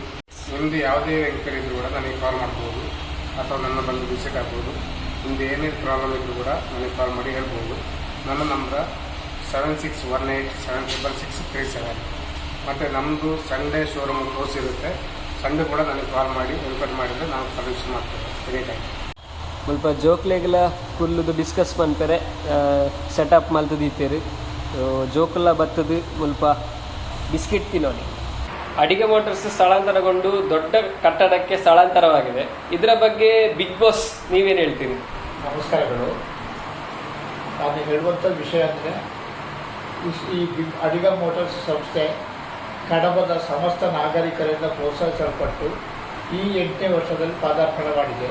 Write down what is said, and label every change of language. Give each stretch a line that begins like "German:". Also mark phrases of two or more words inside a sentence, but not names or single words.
Kannada: ನಿಮ್ಮದು ಯಾವುದೇ ಎಂಕ್ವೈರಿ ಇದ್ದರೂ ಕೂಡ ನನಗೆ ಕಾಲ್ ಮಾಡ್ಬೋದು ಅಥವಾ ನನ್ನ ಬಂದು ವಿಸಿಟ್ ಆಗ್ಬೋದು. ನಿಮ್ಮದು ಏನೇ ಪ್ರಾಬ್ಲಮ್ ಇದ್ದರೂ ಕೂಡ ನನಗೆ ಕಾಲ್ ಮಾಡಿ ಹೇಳ್ಬೋದು. ನನ್ನ ನಂಬರ್ 7618766637. ಮತ್ತು ನಮ್ಮದು
English: Sunday showroom close
Kannada: ಇರುತ್ತೆ. ಸಂಡೇ ಕೂಡ ನನಗೆ ಕಾಲ್ ಮಾಡಿ ಎನ್ಕ್ವೈರಿ ಮಾಡಿದರೆ ನಾವು ಸರ್ವಿಸ್ ಮಾಡ್ತೇವೆ
English: any time.
Tulu: ಮುಲ್ಪ ಜೋಕ್ಲೆಗಳ ಕುಲ್ಲುದು ಡಿಸ್ಕಸ್ ಮಾಡ್ತಾರೆ, ಸೆಟಪ್ ಮಲ್ತದಿತ್ತೀರಿ. ಜೋಕುಲ್ಲ ಬತ್ತದು ಮುಲ್ಪ ಬಿಸ್ಕಿಟ್ ತಿನ್ನೋಡಿ.
Kannada: ಅಡಿಗೆ ಮೋಟರ್ಸ್ ಸ್ಥಳಾಂತರಗೊಂಡು ದೊಡ್ಡ ಕಟ್ಟಡಕ್ಕೆ ಸ್ಥಳಾಂತರವಾಗಿದೆ. ಇದರ ಬಗ್ಗೆ ಬಿಗ್ ಬಾಸ್ ನೀವೇನು ಹೇಳ್ತೀರಿ? ನಮಸ್ಕಾರಗಳು. ನಾನು ಹೇಳುವಂಥ ವಿಷಯ ಅಂದರೆ ಈ ಅಡಿಗ ಮೋಟರ್ಸ್ ಸಂಸ್ಥೆ ಕಡಬದ ಸಮಸ್ತ ನಾಗರಿಕರಿಂದ ಪ್ರೋತ್ಸಾಹಿಸಲ್ಪಟ್ಟು ಈ 8ನೇ ವರ್ಷದಲ್ಲಿ ಪಾದಾರ್ಪಣೆ ಮಾಡಿದೆ.